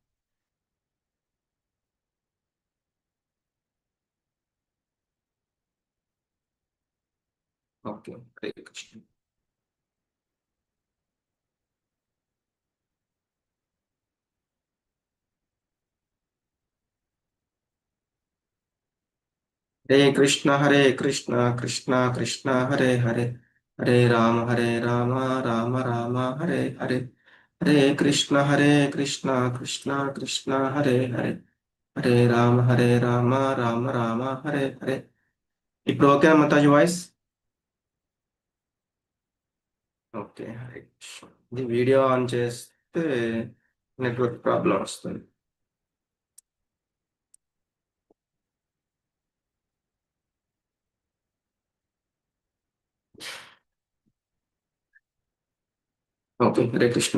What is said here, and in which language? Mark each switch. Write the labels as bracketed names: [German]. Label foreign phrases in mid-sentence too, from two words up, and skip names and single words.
[Telugu] ఓకే, హరే కృష్ణ. [Sanskrit] హరే కృష్ణ కృష్ణ కృష్ణ హరే హరే, హరే రామ రామ రామ హరే హరే, హరే కృష్ణ కృష్ణ కృష్ణ హరే హరే, హరే రామ రామ రామ హరే హరే. [Telugu] ఇప్పుడు ఓకేనా మాతాజీ వాయిస్? ఓకే, హరే కృష్ణ. ఇది [English] video on [Telugu] చేస్తే [English] network problem [Telugu] వస్తుంది. ఓకే, హరే కృష్ణ.